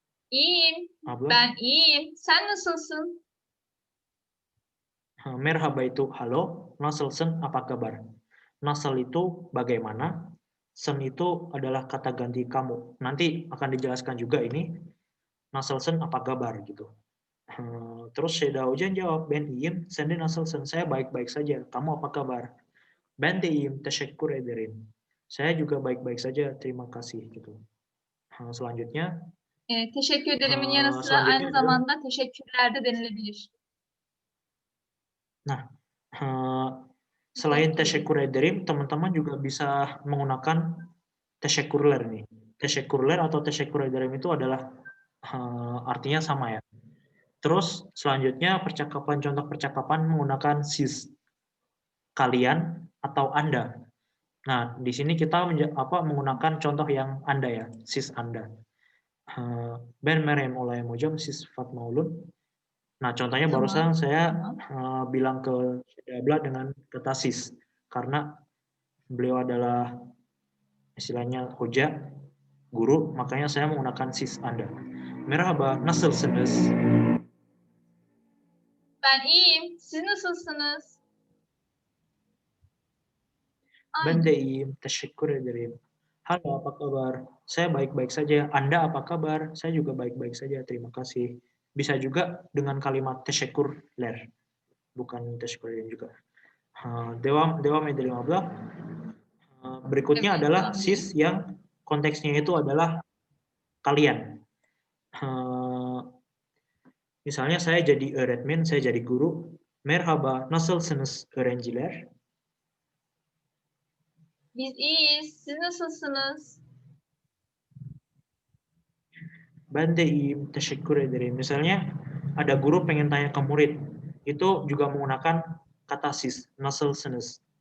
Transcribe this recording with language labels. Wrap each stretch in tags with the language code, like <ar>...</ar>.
<tr>İyiyim, Abla? ben iyiyim. Sen nasılsın?</tr> <id>Merhaba itu halo, nasılsın apa kabar? Nasıl itu bagaimana? Sen itu adalah kata ganti kamu. Nanti akan dijelaskan juga ini. Nasılsın apa kabar gitu. Terus Seda Hoca jawab,</id> <tr>ben iyiyim, sen de nasılsın?</tr> <id>Saya baik-baik saja. Kamu apa kabar?</id> <tr>Ben de iyiyim, teşekkür ederim.</tr> <id>Saya juga baik-baik saja, terima kasih gitu. Selanjutnya,</id> <tr>Teşekkür ederimin yanı sıra</tr> <id>selanjutnya</id> <tr>aynı zamanda teşekkürler de denilebilir.</tr> <id>Nah, selain teşekkür ederim, teman-teman juga bisa menggunakan teşekkürler nih. Teşekkürler atau teşekkür ederim itu adalah artinya sama ya. Terus selanjutnya contoh percakapan menggunakan siz. Kalian atau Anda. Nah, di sini kita menggunakan contoh yang Anda ya, siz Anda.</id> <tr>Ben Meryem Olay Mojam siz Fatma Ulun.</tr> <id>Nah, contohnya barusan saya bilang ke Dabla dengan kata sis, karena beliau adalah istilahnya hoja, guru, makanya saya menggunakan sis Anda.</id> <tr>Merhaba, nasılsınız? Ben iyiyim, siz nasılsınız? Ben de iyiyim, teşekkür ederim.</tr> <id>Halo, apa kabar? Saya baik-baik saja. Anda apa kabar? Saya juga baik-baik saja, terima kasih. Bisa juga dengan kalimat teşekkürler, bukan teşekkür juga.</id> <tr>Devam edelim abla.</tr> <id>Berikutnya adalah sis yang konteksnya itu adalah kalian. Misalnya saya jadi öğretmen, saya jadi guru.</id> <tr>Merhaba, nasılsınız öğrenciler? Biz iyiyiz, siz nasılsınız? Ben de iyiyim, teşekkür ederim.</tr> <id>Misalnya ada guru pengen tanya ke murid, itu juga menggunakan kata sis, nasılsınız.</id>